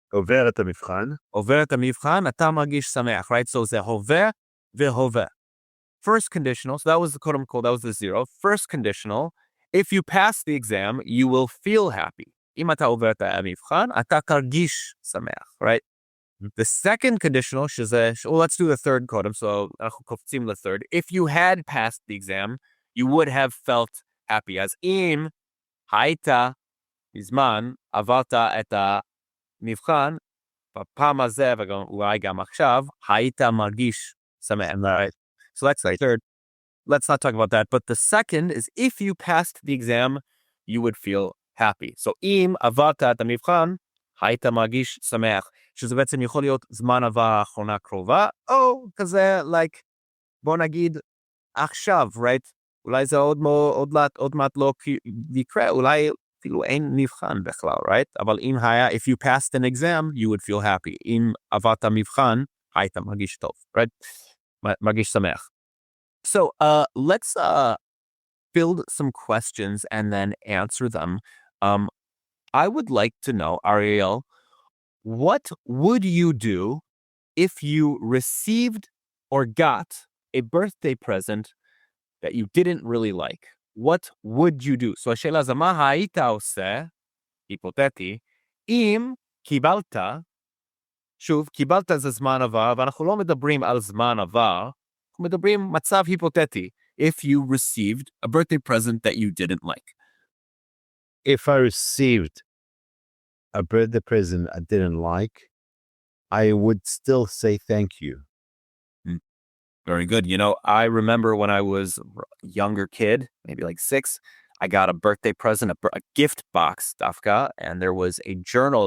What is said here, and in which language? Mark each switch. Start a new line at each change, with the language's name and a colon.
Hebrew: עובר את המבחן. עובר את המבחן, אתה מרגיש שמח,
English: right? So
Hebrew: זה הווה והווה.
English: First conditional, so that was the quote unquote, that was the zero. First conditional, If you pass the exam, you will feel happy.
Hebrew: אם אתה עובר את המבחן, אתה תרגיש שמח,
English: right? The second conditional,
Hebrew: שזה,
English: well, let's do the third
Hebrew: קודם,
English: so
Hebrew: אנחנו קופצים ל-
English: third. If you had passed the exam, you would have felt happy.
Hebrew: אז אם היית מזמן עברת את המבחן, בפעם הזה, וגם אולי גם עכשיו, היית מרגיש שמח.
English: Right. So that's the third. Let's not talk about that. But the second is if you passed the exam, you would feel happy.
Hebrew: So אם עברת את המבחן, היית מרגיש שמח. שזה בעצם יכול להיות זמן עבר האחרונה קרובה, או כזה,
English: like,
Hebrew: בוא נגיד, עכשיו,
English: right?
Hebrew: אולי זה עוד מעט לא יקרה, אולי אפילו אין מבחן בכלל,
English: right?
Hebrew: אבל אם היה,
English: if you passed an exam, you would feel happy.
Hebrew: אם עברת מבחן, היית מרגיש טוב,
English: right?
Hebrew: מרגיש שמח.
English: So, let's build some questions and then answer them. I would like to know, Ariel, what would you do if you received or got a birthday present that you didn't really like? What would you do?
Hebrew: So השאלה זה מה היית עושה, היפותטי, אם קיבלת, שוב, קיבלת זה זמן עבר, ואנחנו לא מדברים על זמן עבר, אנחנו מדברים מצב היפותטי,
English: if you received a birthday present that you didn't like. If I received a birthday present I didn't like, I would still say thank you. Very good. You know, I remember when I was a younger kid, maybe like 6, I got a birthday present, a gift box, dafka, and there was a journal.